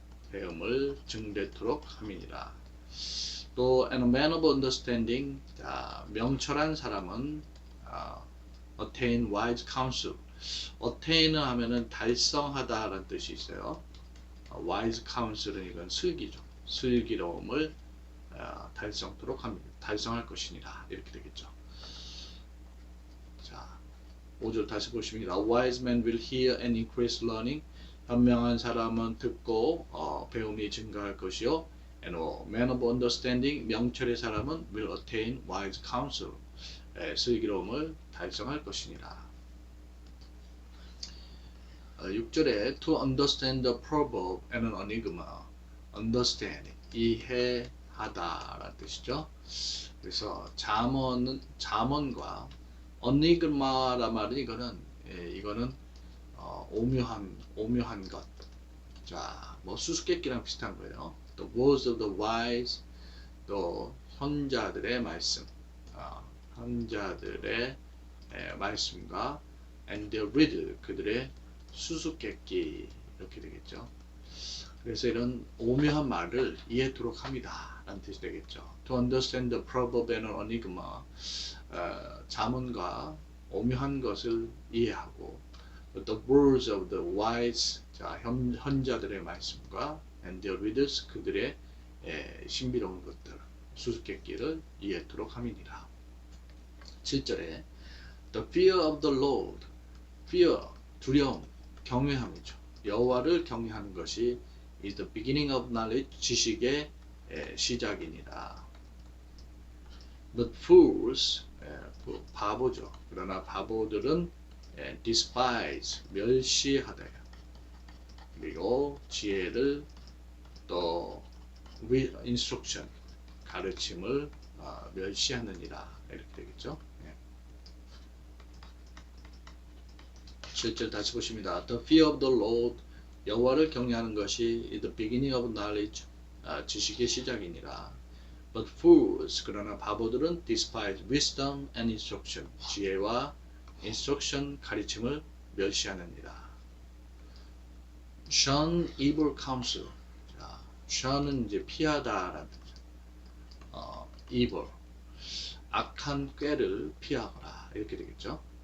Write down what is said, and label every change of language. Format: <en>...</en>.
<ko>배움을 증대토록 함이니라.</ko> <en>또 and a man of understanding,</en> <ko>명철한 사람은</ko> <en>attain wise counsel.</en> <ko>attain 하면은 달성하다라는 뜻이 있어요. wise counsel은 이건 슬기죠. 슬기로움을 달성토록 합니다. 달성할 것이니라 이렇게 되겠죠. 자, 5절 다시 보십니다.</ko> <en>A wise man will hear and increase learning.</en> <ko>현명한 사람은 듣고 배움이 증가할 것이요.</ko> <en>And a man of understanding,</en> <ko>명철의 사람은</ko> <en>will attain wise counsel.</en> <ko>슬기로움을 달성할 것이니라.</ko> <en>6절에 to understand the proverb and an enigma.</en> <ko>understand, 이해하다라는 뜻이죠. 그래서 잠언과 enigma란 말은 이거는 오묘한 것. 자, 뭐 수수께끼랑 비슷한 거예요.</ko> <en>The words of the wise,</en> <ko>또 현자들의 말씀, 현자들의 말씀과 and the riddle, 그들의 수수께끼 이렇게 되겠죠. 그래서 이런 오묘한 말을 이해하도록 합니다 라는 뜻이 되겠죠.</ko> <en>To understand the proverb and an enigma,</en> <ko>잠언과 오묘한 것을 이해하고 the words of the wise, 자, 현자들의 말씀과 and the riddles, 그들의 신비로운 것들, 수수께끼를 이해하도록 함이니라.</ko> <en>7절에 the fear of the Lord, fear, 두려움, 경외함이죠.</en> <ko>여호와를 경외하는 것이</ko> <en>is the beginning of knowledge,</en> <ko>지식의 시작이니라.</ko> <en>But fools, 바보죠.</en> <ko>그러나 바보들은 despise, 멸시하다. 그리고 지혜를 또 instruction, 가르침을 멸시하느니라 이렇게 되겠죠. 7절 다시 보십니다.</ko> <en>The fear of the Lord,</en> <ko>여호와를 경외하는 것이</ko> <en>is the beginning of knowledge, 지식의 시작이니라. But fools,</en> <ko>그러나 바보들은</ko> <en>despise wisdom and instruction, 지혜와 instruction, 가르침을 멸시하느니라.</en> <ko>shun evil counsel, 자, shun은 이제 피하다라는 뜻이죠. evil, 악한 꾀를 피하거라 이렇게 되겠죠.</ko>